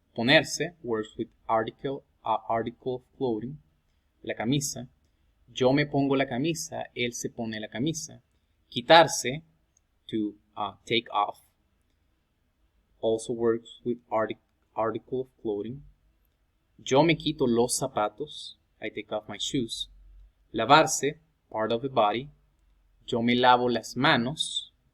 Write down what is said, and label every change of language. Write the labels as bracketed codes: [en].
[en] Ponerse works with article of clothing, [es] la camisa. Yo me pongo la camisa, él se pone la camisa. [en] Quitarse, to take off, also works with article of clothing. [es] Yo me quito los zapatos, [en] I take off my shoes. [es] Lavarse, [en] part of the body. [es] Yo me lavo las manos.